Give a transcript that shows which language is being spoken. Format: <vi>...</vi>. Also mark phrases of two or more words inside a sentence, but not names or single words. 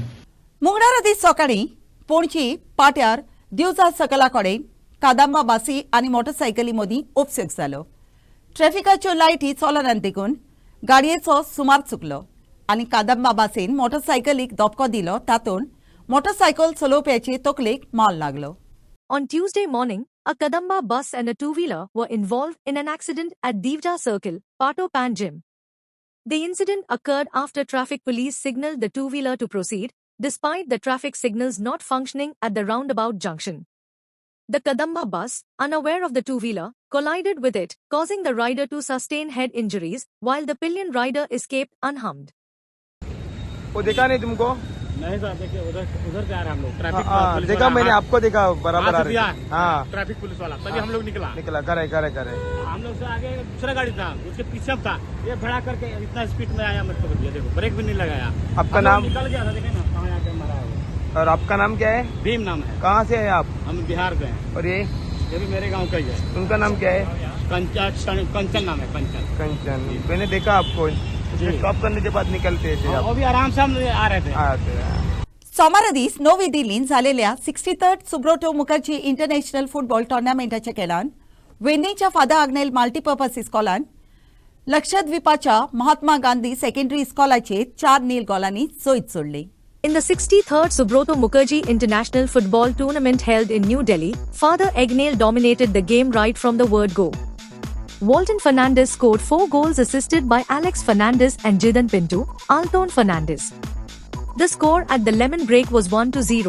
<kok>मंगळारा दीस सकाळीं पणजी पाट्यार दिवजा सकला कडेन कादंबा बासी आनी मोटरसायकली मदीं उपसुक जालो. ट्रॅफिकाच्यो लायटी चलनात देखून गाडयेचो सुमार चुकलो आनी कादंबा बासीन मोटरसायकलीक धपको दिलो. तातूंत मोटरसायकल चलोवप्याचे तकलेक माल लागलो.</kok> <en>On Tuesday morning, a Kadamba bus and a two-wheeler were involved in an accident at Divja Circle, Pato Panjim. The incident occurred after traffic police signaled the two-wheeler to proceed, despite the traffic signals not functioning at the roundabout junction. The Kadamba bus, unaware of the two-wheeler, collided with it, causing the rider to sustain head injuries, while the pillion rider escaped unharmed.</en> <hi>वो देखा नहीं तुमको? नहीं सर, देखिए उधर से आ रहे हम लोग. ट्रैफिक देखा मैंने आपको देखा बराबर आ रही है. हाँ, ट्रैफिक पुलिस वाला, तभी हम लोग निकला. करे हम लोग से आगे दूसरा गाड़ी था, उसके पीछे था. ये भड़ा करके इतना स्पीड में आया, मतलब देखो ब्रेक भी नहीं लगाया. आपका नाम? निकल गया था, देखे ना कहाँ आके मरा है. और आपका नाम क्या है? भीम नाम है. कहाँ से है आप? हम बिहार से हैं. और ये भी मेरे गाँव का ही है. उनका नाम क्या है? कंचन नाम है. कंचन. मैंने देखा आपको स्टॉप करने के बाद निकलते थे. वो भी आराम से हम आ रहे थे.</hi> <kok>सोमारा दीस नवी दिल्लीन जालेल्या 63rd सुब्रोटो मुखर्जी इंटरनॅशनल फुटबॉल टुर्नामेंटाच्या खेळान वेन्नीच्या फादर आग्नेल मल्टीपर्पज इस्कॉलान लक्षद्वीपाच्या महात्मा गांधी सेकंडरी इस्कॉलाचेर 4-0 गोलांनी जैत सोडली.</kok> <en>In the 63rd Subroto Mukherjee International Football Tournament held in New Delhi, Father Agnel dominated the game right from the word go. Walton Fernandez scored 4 goals assisted by Alex Fernandez and Jidan Pinto, Alton Fernandez. The score at the lemon break was 1-0.</en>